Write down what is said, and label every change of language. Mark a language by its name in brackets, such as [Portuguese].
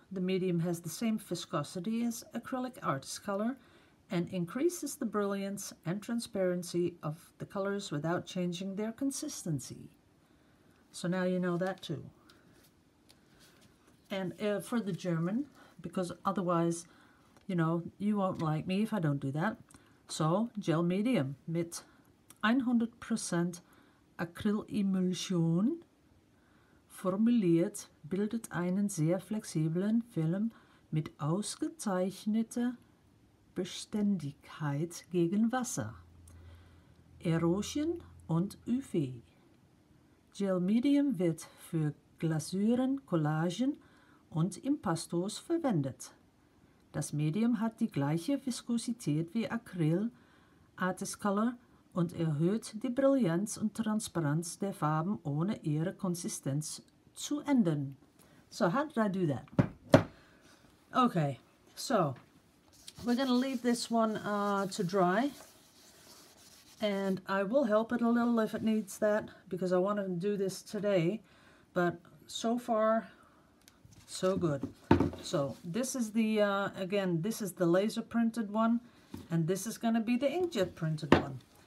[English] The medium has the same viscosity as acrylic artist color and increases the brilliance and transparency of the colors without changing their consistency. So now you know that too. And for the German, because otherwise, you know, you won't like me if I don't do that. [German] So, Gel Medium mit 100% Acrylemulsion formuliert, bildet einen sehr flexiblen Film mit ausgezeichneter Beständigkeit gegen Wasser, Erosion und UV. Gel Medium wird für Glasuren, Collagen und Impastos verwendet. Das Medium hat die gleiche Viskosität wie Acryl, Artist Color und erhöht die Brillanz und Transparenz der Farben, ohne ihre Konsistenz zu ändern. [English] So how did I do that? Okay, so we're going to leave this one to dry, and I will help it a little if it needs that, because I wanted to do this today, but so far so good. So this is the again, this is the laser printed one, and this is going to be the inkjet printed one.